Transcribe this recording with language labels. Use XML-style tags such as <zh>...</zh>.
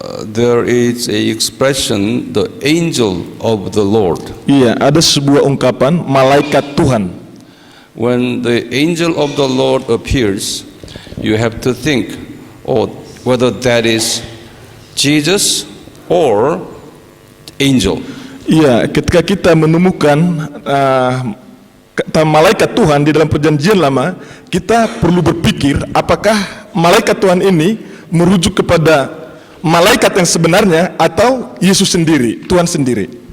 <en>there is a expression, the angel of the Lord.</en> <id>Iya, ada sebuah ungkapan malaikat Tuhan.</id> <en>When the angel of the Lord appears, you have to think, whether that is Jesus or angel.</en> <id>Iya, ketika kita menemukan kata malaikat Tuhan di dalam Perjanjian Lama, kita perlu berpikir apakah malaikat Tuhan ini merujuk kepada malaikat yang sebenarnya atau Yesus sendiri, Tuhan sendiri.</id>